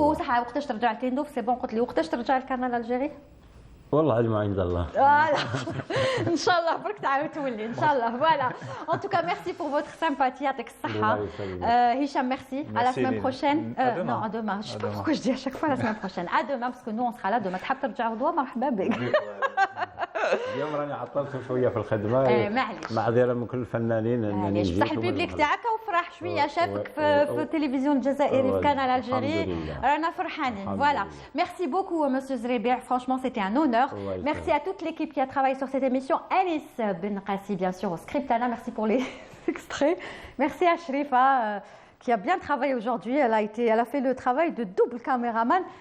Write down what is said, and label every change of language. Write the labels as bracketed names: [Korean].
[Arabic] وصح وقتاش ترجع لتندوف؟ سي بون قلت لي وقتاش ترجع لكارنال الجيري؟ والله علم عند الله. ان شاء الله برك تعاود تولي ان شاء الله. [French] فوالا ان توكا ميرسي بور فوتر سامباتي [Arabic] يعطيك الصحه. هشام ميرسي. [French] À la semaine prochaine. Non, à demain. Je sais pas pourquoi je dis à chaque fois la semaine prochaine. À demain parce que nous on sera là demain. [Arabic] تحب ترجع غدوه مرحبا بك. اليوم راني عطلت شويه في الخدمه. معليش. معذره من كل الفنانين انني نجي. افتح البيبليك تاعك وفرح شويه شافك في التلفزيون الجزائري في كانال الجيري. رانا فرحانين. Voilà. [French] Merci beaucoup monsieur Zrebi. Franchement c'était un honneur. Merci à toute l'équipe qui a travaillé sur cette émission. Anis Benkassi, bien sûr, au script. Anna, merci pour les extraits. Merci à Shrifa, qui a bien travaillé aujourd'hui. Elle a fait le travail de double caméraman.